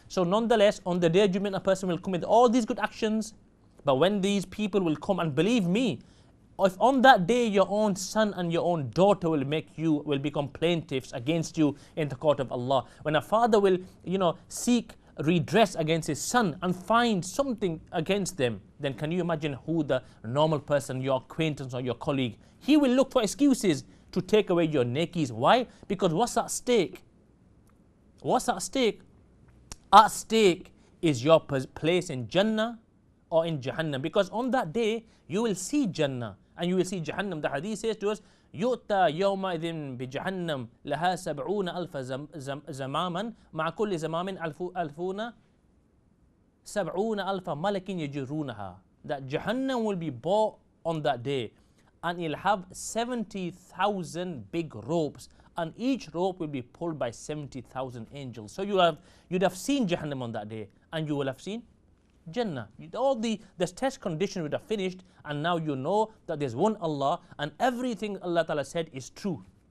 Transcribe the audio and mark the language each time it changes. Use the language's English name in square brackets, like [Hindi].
[English] So nonetheless, on the day of judgment, a person will commit all these good actions, but when these people will come, and believe me, if on that day your own son and your own daughter will become plaintiffs against you in the court of Allah, when a father will seek redress against his son and find something against them, then can you imagine who the normal person, your acquaintance or your colleague, he will look for excuses to take away your nekis. Why? Because what's at stake? What's at stake? At stake is your place in Jannah or in Jahannam, because on that day you will see Jannah and you will see Jahannam. The hadith says to us, [Arabic] يُؤْتَى يَوْمَئِذٍ بِجَهَنَّمْ لَهَا 70,000 زَمَامًا مَعَ كُلِّ زَمَامٍ أَلْفُونَ 70,000 مَلَكٍ يَجُرُونَهَا. [English] That Jahannam will be bought on that day, and it'll have 70,000 big ropes, and each rope will be pulled by 70,000 angels. So you'd have seen Jahannam on that day, and you will have seen Jannah. All the test condition would have finished, and now you know that there's one Allah and everything Allah Ta'ala said is true.